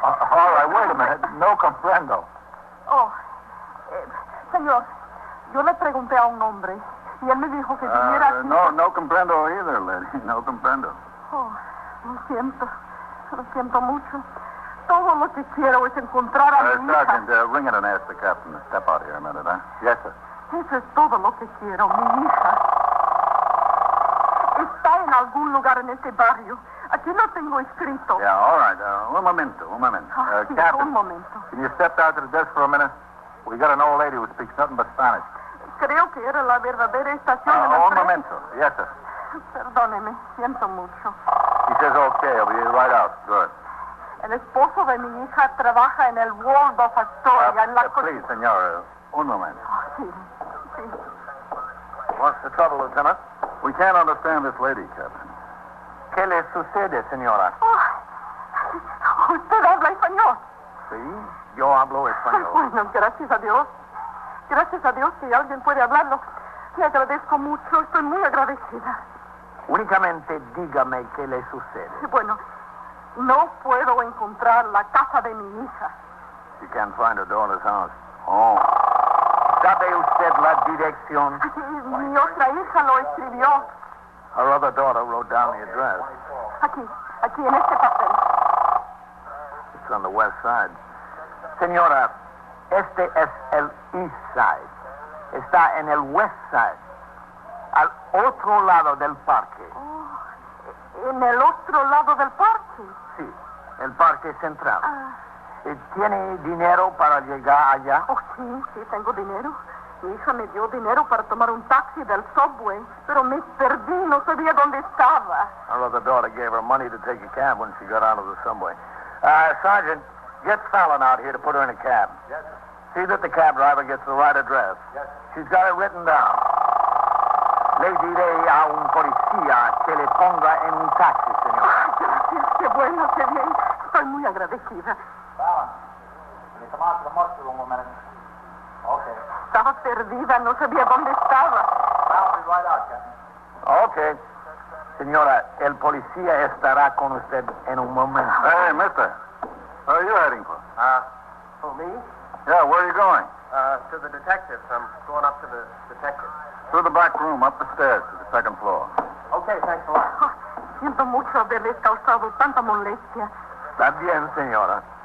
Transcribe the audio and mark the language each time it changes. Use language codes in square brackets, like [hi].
[en] All right, wait a minute. [es] No comprendo. Oh, señor, yo le pregunté a un hombre y él me dijo que viniera aquí. No comprendo either, lady. No comprendo. Oh, lo siento mucho. Todo lo que quiero es encontrar a mi hija. [en] Sergeant, ring it and ask the captain to step out here a minute, huh? Yes, sir. [es] Eso es todo lo que quiero, mi hija. Está en algún lugar en este barrio. Aquí lo tengo escrito. [en] Yeah, all right. [es] Un momento. Sí, [en] Captain, [es] un momento. [en] Can you step down to the desk for a minute? We got an old lady who speaks nothing but Spanish. [es] Creo que era la verdadera estación de la Un tren. momento. [en] Yes, sir. [es] Perdóneme, siento mucho. [en] He says okay. He'll be right out. good. [es] El esposo de mi hija trabaja en el Waldorf Astoria, en la [en] Please, [es] senor, un momento. Sí. [en] What's the trouble, Lieutenant? We can't understand this lady, Captain. [es] ¿Qué le sucede, señora? Oh, usted habla español. Sí, yo hablo español. Bueno, gracias a Dios. Gracias a Dios que alguien puede hablarlo. Le agradezco mucho, estoy muy agradecida. Únicamente dígame qué le sucede. Bueno, no puedo encontrar la casa de mi hija. [en] She can't find her daughter's house. Oh. [es] ¿Sabe usted la dirección? Mi otra hija lo escribió. [en] Her other daughter wrote down the address. [es] Aquí en este papel. [en] It's on the west side. [es] Señora, este es el east side. Está en el west side. Al otro lado del parque. Oh, en el otro lado del parque. Sí, el parque central. Ah. ¿Tiene dinero para llegar allá? Oh, sí, tengo dinero. Mi hija me dio dinero para tomar un taxi del subway, pero me perdí, no sabía dónde estaba. [en] Her other daughter gave her money to take a cab when she got out of the subway. Sergeant, get Fallon out here to put her in a cab. Yes, sir. See that the cab driver gets the right address. Yes, She's got it written down. [es] Le diré a un policía que le ponga en un taxi, señor. Gracias, qué bueno, qué bien. Estoy muy agradecida. [en] Fallon, can you come out to the muster room a minute? Okay. [es] Estaba perdida, no sabía dónde estaba. [en] I'll be right out, Captain. Okay. [es] Señora, el policía estará con usted en un momento. [en] Hey, mister. Where are you heading for? Who, me? Yeah, where are you going? To the detectives. I'm going up to the detectives. Through the back room, up the stairs to the second floor. Okay, thanks a lot. [es] Oh, siento mucho haberles causado tanta molestia. Está bien, señora.